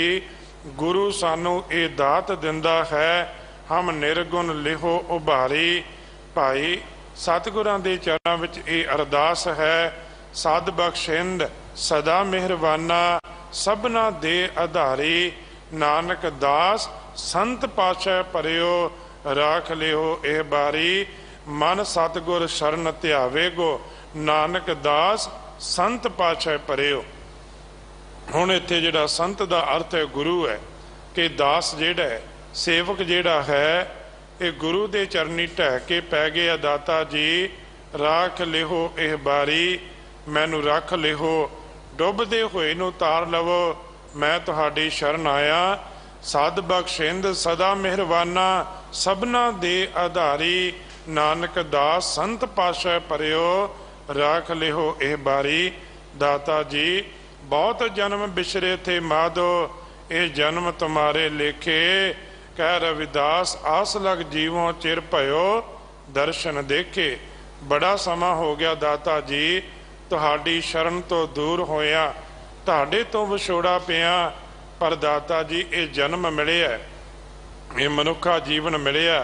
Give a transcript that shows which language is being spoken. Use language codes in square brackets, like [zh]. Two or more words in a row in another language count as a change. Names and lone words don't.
[pa] ਗੁਰੂ ਸਾਨੂੰ ਇਹ ਦਾਤ ਦਿੰਦਾ ਹੈ, ਹਮ ਨਿਰਗੁਣ ਲਿਹੋ ਉਭਾਰੀ। ਭਾਈ ਸਤਿਗੁਰਾਂ ਦੇ ਚਰਣਾਂ ਵਿਚ ਇਹ ਅਰਦਾਸ ਹੈ। ਸਦ ਬਖਸ਼ਿੰਦ ਸਦਾ ਮਿਹਰਬਾਨਾ, ਸਭਨਾ ਦੇ ਆਧਾਰੀ। ਨਾਨਕ ਦਾਸ ਸੰਤ ਪਾਤਸ਼ਾਹ ਪਰਿਓ, ਰਾਖ ਲਿਓ ਏਹ ਬਾਰੀ। ਮਨ ਸਤਿਗੁਰ ਸ਼ਰਣ ਧਿਆਵੇ ਗੋ, ਨਾਨਕ ਦਾਸ ਸੰਤ ਪਾਤਸ਼ਾਹ ਪਰਿਓ। ਹੁਣ ਇੱਥੇ ਜਿਹੜਾ ਸੰਤ ਦਾ ਅਰਥ ਹੈ ਗੁਰੂ ਹੈ, ਕਿ ਦਾਸ ਜਿਹੜਾ ਹੈ ਸੇਵਕ ਜਿਹੜਾ ਹੈ ਇਹ ਗੁਰੂ ਦੇ ਚਰਨੀ ਢਹਿ ਕੇ ਪੈ ਗਿਆ। ਦਾਤਾ ਜੀ ਰਾਖ ਲਿਹੋ ਏਹ ਬਾਰੀ, ਮੈਨੂੰ ਰੱਖ ਲਿਹੋ, ਡੁੱਬਦੇ ਹੋਏ ਨੂੰ ਤਾਰ ਲਵੋ, ਮੈਂ ਤੁਹਾਡੀ ਸ਼ਰਣ ਆਇਆ। ਸਦ ਬਖਸ਼ਿੰਦ ਸਦਾ ਮਿਹਰਬਾਨਾ, ਸਭਨਾ ਦੇ ਆਧਾਰੀ। ਨਾਨਕ ਦਾਸ ਸੰਤ ਪਾਤਸ਼ਾਹ ਪਰਿਓ, ਰਾਖ ਲਿਹੋ ਏਹ ਬਾਰੀ। ਦਾਤਾ ਜੀ ਬਹੁਤ ਜਨਮ ਬਿਛਰੇ ਥੇ ਮਾਧੋ, ਯੇ ਜਨਮ ਤੁਮ੍ਹਾਰੇ ਲੇਖੇ। ਕਹ ਰਵਿਦਾਸ ਆਸ ਲਗ ਜੀਵੋਂ ਚਿਰ ਭਯੋ, ਦਰਸ਼ਨ ਦੇਖੇ। ਬੜਾ ਸਮਾਂ ਹੋ ਗਿਆ ਦਾਤਾ ਜੀ ਤੁਹਾਡੀ ਸ਼ਰਣ ਤੋਂ ਦੂਰ ਹੋਇਆ, ਤੁਹਾਡੇ ਤੋਂ ਵਿਛੋੜਾ ਪਿਆ। ਪਰ ਦਾਤਾ ਜੀ ਇਹ ਜਨਮ ਮਿਲਿਆ, ਇਹ ਮਨੁੱਖਾ ਜੀਵਨ ਮਿਲਿਆ।